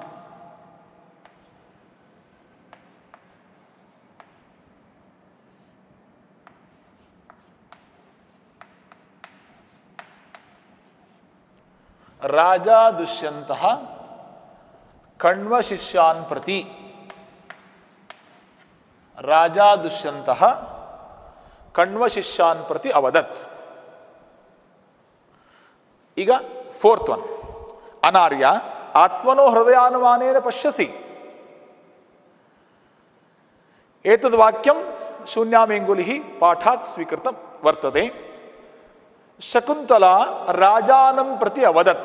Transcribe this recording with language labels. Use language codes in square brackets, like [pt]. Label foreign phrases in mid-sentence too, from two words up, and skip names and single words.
[sa] ರಾಜ ದುಷ್ಯಂತಃ ಕಣ್ವ ಶಿಷ್ಯಾನ್ ಪ್ರತಿ. ರಾಜ ದುಷ್ಯಂತಃ ಕಣ್ವ ಶಿಷ್ಯಾನ್ ಪ್ರತಿ ಅವದತ್. ಈಗ 4th ಒನ್, ಅನಾರ್ಯ ಆತ್ಮನೋ ಹೃದಯಾನುಮಾನೇನ ಪಶ್ಯಸಿ. ಏತದ್ ವಾಕ್ಯಂ ಶೂನ್ಯಾಮೇಂಗುಲಿಃ ಪಾಠಾತ್ ಸ್ವೀಕೃತಂ ವರ್ತತೆ. ಶಕುಂತಲಾ ರಾಜಾನಂ ಪ್ರತಿ ಅವದತ್.